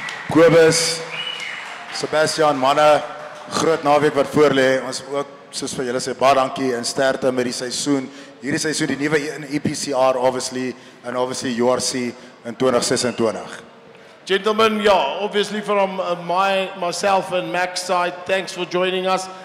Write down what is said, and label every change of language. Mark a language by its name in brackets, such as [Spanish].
[Afrikaans] Kobus, Sebastian, manne, groot naweek wat voor lê. Ons ook soos vir julle sê baie dankie en sterkte met die seisoen. Hierdie seisoen die nuwe EPCR [English] obviously and obviously [Afrikaans] URC in 2026. [English] Gentlemen, obviously from myself and Mac's side, thanks for joining us.